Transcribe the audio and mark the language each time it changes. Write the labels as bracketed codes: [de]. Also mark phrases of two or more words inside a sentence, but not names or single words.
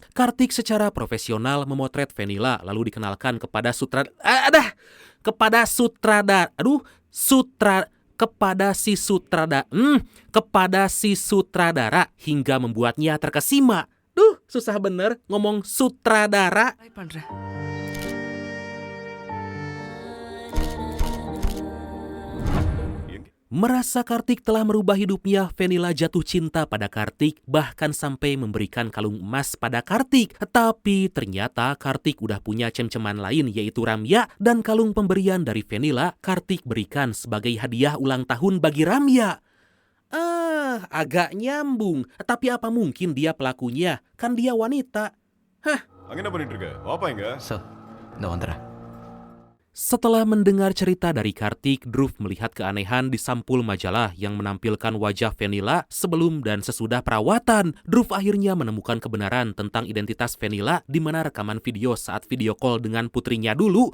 [id] Kartik secara profesional memotret Fenila lalu dikenalkan kepada kepada si sutradara hingga membuatnya terkesima. Susah bener ngomong sutradara. [ta] ட்ரை பண்றேன். [id] Merasa Kartik telah merubah hidupnya, Fenila jatuh cinta pada Kartik, bahkan sampai memberikan kalung emas pada Kartik. Tapi ternyata Kartik udah punya cem-ceman lain, yaitu Ramya, dan kalung pemberian dari Fenila Kartik berikan sebagai hadiah ulang tahun bagi Ramya. Agak nyambung. Tapi apa mungkin dia pelakunya? Kan dia wanita. [ta] அங்க என்ன பண்ணிட்டு இருக்க வாப்பா இங்க சார் இந்த வந்துடுறேன். [id] Setelah mendengar cerita dari Kartik, Dhruv melihat keanehan di sampul majalah yang menampilkan wajah Fenila sebelum dan sesudah perawatan. Dhruv akhirnya menemukan kebenaran tentang identitas Fenila di mana rekaman video saat [en] video call [id] dengan putrinya dulu.